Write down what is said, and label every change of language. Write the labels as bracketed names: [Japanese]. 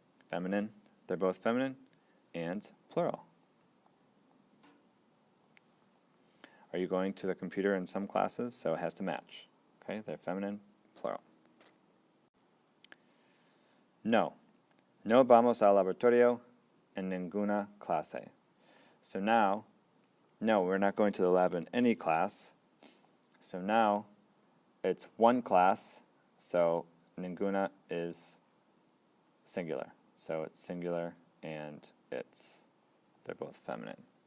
[English] Feminine, they're both feminine, and plural. Are you going to the computer in some classes? So it has to match. Okay, they're feminine, plural. No. [Spanish] No vamos al laboratorio en ninguna clase. [English] So now, no, we're not going to the lab in any class. So now it's one class, so ninguna is singular. So it's singular and they're both feminine.